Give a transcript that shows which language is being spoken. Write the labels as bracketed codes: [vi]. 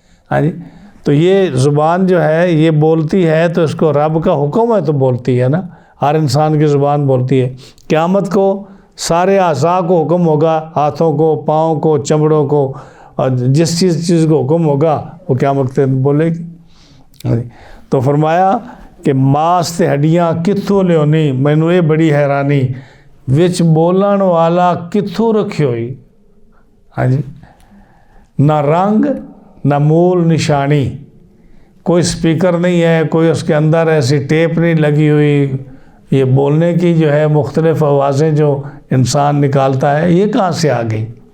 [ur] ہاں جی، تو یہ زبان جو ہے یہ بولتی ہے، تو اس کو رب کا حکم ہے تو بولتی ہے نا. ہر انسان کی زبان بولتی ہے. قیامت کو سارے اعضاء کو حکم ہوگا، ہاتھوں کو، پاؤں کو، چمڑوں کو، اور جس چیز کو حکم ہوگا وہ قیامت کے دن بولے گی. تو فرمایا کہ [pa] ماس تے ہڈیاں کتھوں لیونی مینوں یہ بڑی حیرانی، وچ بولن والا کتھوں رکھی ہوئی. [ur] ہاں جی، [pa] نہ رنگ نہ مول نشانی، [ur] کوئی سپیکر نہیں ہے، کوئی اس کے اندر ایسی ٹیپ نہیں لگی ہوئی. یہ بولنے کی جو ہے مختلف آوازیں جو انسان نکالتا ہے، یہ کہاں سے آ گئی.